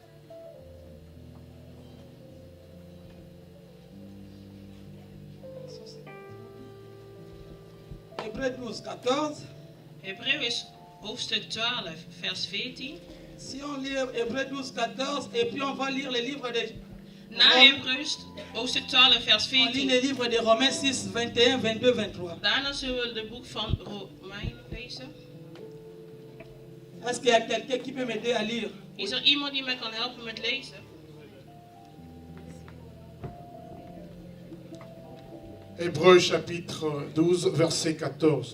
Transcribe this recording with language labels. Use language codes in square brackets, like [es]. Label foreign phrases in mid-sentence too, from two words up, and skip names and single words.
[fr] Hébreux 12, 14. [nl] Hebreeën hoofdstuk 12, vers 14. [fr] Si on lit Hébreux 12, 14, et puis on va lire le livre de... [nl] Na Hebreeën hoofdstuk 12, vers [fr] On lit 14. le livre de Romains 6, 21, 22, 23. [nl] Daarna zullen we de boek van Romeinen lezen. [fr] Est-ce qu'il y a quelqu'un qui peut m'aider à lire? [nl] Is er iemand die mij kan helpen met lezen? [fr] Hébreux chapitre 12, verset 14.